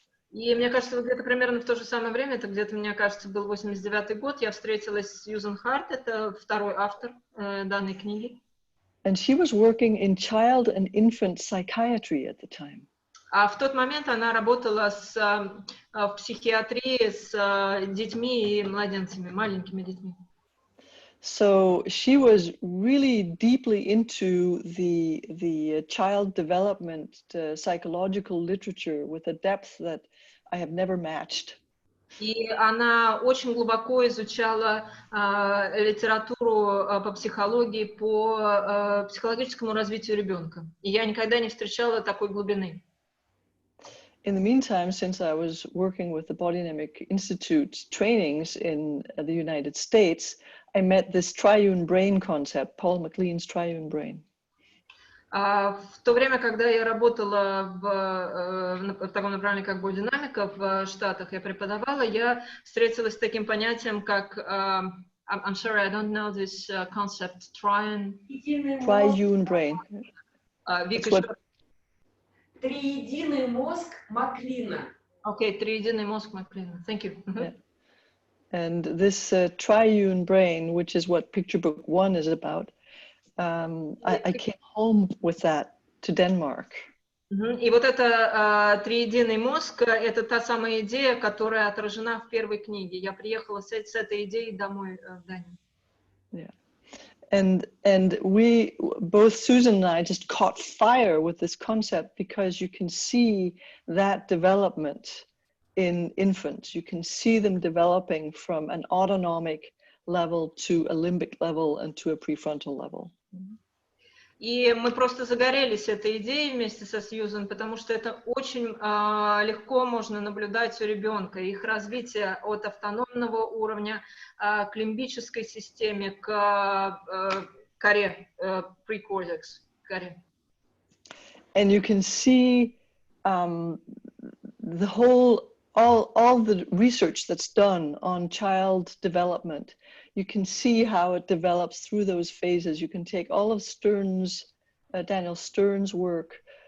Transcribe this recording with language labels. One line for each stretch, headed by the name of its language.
Russian: И мне кажется, где-то примерно в то же самое время, это где-то, мне кажется, был 89-й год, я встретилась с Сьюзен Харт, это второй автор данной книги.
English: And she was working in child and infant psychiatry at the time.
Russian: А в тот момент она работала в психиатрии с детьми и младенцами, маленькими детьми.
English: So she was really deeply into the child development psychological literature with a depth that I have never matched.
Russian: И она очень глубоко изучала литературу по психологии, по психологическому развитию ребенка. И я никогда не встречала такой глубины.
English: In the meantime, since I was working with the Body Dynamic Institute trainings in the United States, I met this triune brain concept, Paul MacLean's triune brain.
Russian: В то время, когда я работала в таком направлении, как бодинамика в Штатах, я преподавала, я встретилась с таким понятием, как
English: I'm sorry, I don't know this concept, triune brain.
Russian: Триединый мозг Маклина. Okay, триединый мозг Маклина.
English: Thank you. Yeah. And this triune brain, which is what Picture Book 1 is about, I came home with that to Denmark.
Russian: И вот это триединый мозг, это та самая идея, которая отражена в первой книге. Я приехала с этой идеей домой в Данию.
English: Yeah. And we, both Susan and I, just caught fire with this concept, because you can see that development in infants. You can see them developing from an autonomic level to a limbic level and to a prefrontal level.
Russian: И мы просто загорелись этой идеей вместе со Сьюзан, потому что это очень легко можно наблюдать у ребенка. Их развитие от автономного уровня к лимбической системе, к коре, pre-cortex, коре.
English: And you can see the whole, all the research that's done on child development. You can see how it develops through those phases. You can take all of Stern's, Daniel Stern's work.